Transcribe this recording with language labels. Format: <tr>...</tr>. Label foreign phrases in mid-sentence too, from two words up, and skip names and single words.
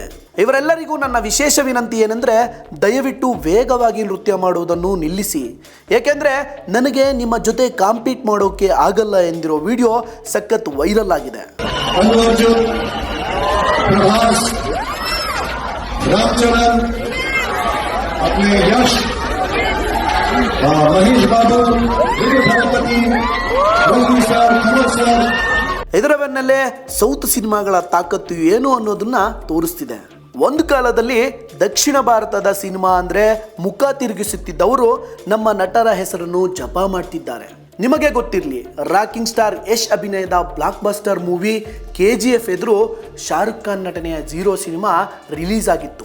<kn>ಇವರೆಲ್ಲರಿಗೂ ನನ್ನ ವಿಶೇಷ ವಿನಂತಿ ಏನೆಂದರೆ, ದಯವಿಟ್ಟು ವೇಗವಾಗಿ ನೃತ್ಯ ಮಾಡುವುದನ್ನು ನಿಲ್ಲಿಸಿ, ಏಕೆಂದರೆ ನನಗೆ ನಿಮ್ಮ ಜೊತೆ ಕಾಂಪೀಟ್ ಮಾಡೋಕೆ ಆಗಲ್ಲ ಎಂದಿರೋ ವಿಡಿಯೋ ಸಖತ್ ವೈರಲ್ ಆಗಿದೆ. ಅಲ್ಲು ಅರ್ಜುನ್, ಪ್ರಭಾಸ್, ರಾಮ್ ಚರಣ್,</kn> <hi>अपने यश, महेश बाबू, विजय दलपति, रजनी सर, कमल सर.</hi> <kn>ಇದರ ಬೆನ್ನಲ್ಲೇ ಸೌತ್ ಸಿನಿಮಾಗಳ ತಾಕತ್ತು ಏನು ಅನ್ನೋದನ್ನ ತೋರಿಸ್ತಿದೆ. ಒಂದು ಕಾಲದಲ್ಲಿ ದಕ್ಷಿಣ ಭಾರತದ ಸಿನಿಮಾ ಅಂದರೆ ಮುಖ ತಿರುಗಿಸುತ್ತಿದ್ದವರು ನಮ್ಮ ನಟರ ಹೆಸರನ್ನು ಜಪ ಮಾಡ್ತಿದ್ದಾರೆ. ನಿಮಗೆ ಗೊತ್ತಿರಲಿ, ರಾಕಿಂಗ್ ಸ್ಟಾರ್ ಯಶ್ ಅಭಿನಯದ</kn> <en>block buster movie</en> <kn>KGF ಎದುರು ಶಾರುಖ್ ಖಾನ್ ನಟನೆಯ 0 ಸಿನಿಮಾ ರಿಲೀಸ್ ಆಗಿತ್ತು.</kn>